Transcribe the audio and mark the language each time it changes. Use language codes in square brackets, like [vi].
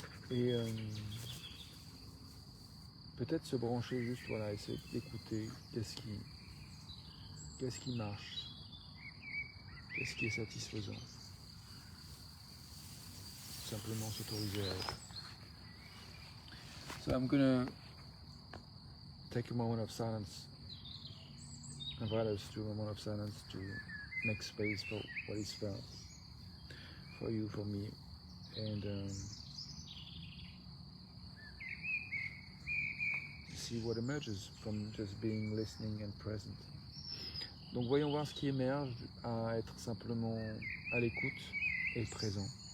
[fr] Et peut-être se brancher juste, voilà, essayer d'écouter qu'est-ce qui marche, qu'est-ce qui est satisfaisant. Simplement s'autoriser à être. [en] So I'm gonna take a moment of silence, invite us to a moment of silence to make space for what is felt, for you, for me, and see what emerges from just being listening and present. [fr] Donc voyons voir ce qui émerge à être simplement à l'écoute et présent.